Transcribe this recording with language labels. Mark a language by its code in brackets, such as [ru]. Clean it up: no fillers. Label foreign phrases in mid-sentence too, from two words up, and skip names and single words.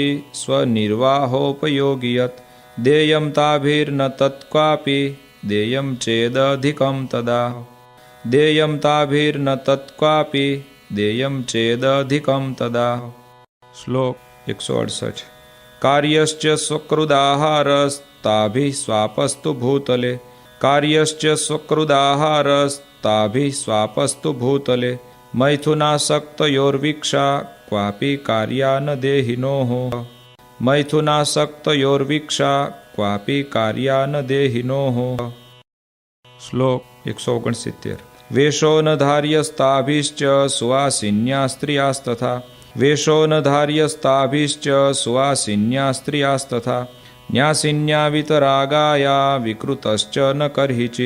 [sa] स्वनिर्वाहोपयोगि यत् देयं ताभिर्न तत्क्वापि देयं चेदधिकं तदा देयं ताभिर्न तत्क्वापि देयं चेदधिकं तदा श्लोक 168 कार्यश्च स्वकृदाहारस्ताभिः स्वापस्तु भूतले कार्यश्च स्वकृदाहारस्ताभिः स्वापस्तु भूतले मैथुनासक्तयोर्वीक्षा क्वापि कार्या न देहिनोः मैथुनासक्तयोर्वीक्षा ક્વાપી કાર્યા ન દેહિનોઃ. શ્લોક 169. વેશો ન ધાર્યસ્તાભિશ્ચ સુવાસિન્યા સ્ત્રિયાસ્તથા. વેશો ન ધાર્યસ્તાભિશ્ચ સુવાસિન્યા સ્ત્રિયાસ્તથા. ન્યાસિન્યા વિતરાગાયા વિકૃતશ્ચ ન કર્હિચિત.